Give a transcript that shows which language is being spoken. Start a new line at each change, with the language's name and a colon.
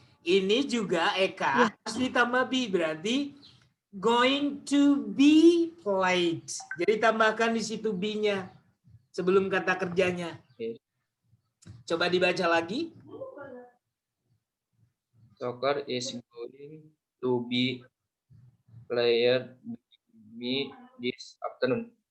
Indonesian: Ini juga Eka harus ditambah be. Berarti
English: going to be played.
Indonesian: Jadi tambahkan di situ be-nya sebelum kata kerjanya. Coba dibaca lagi.
English: Soccer is going to be played by me this afternoon.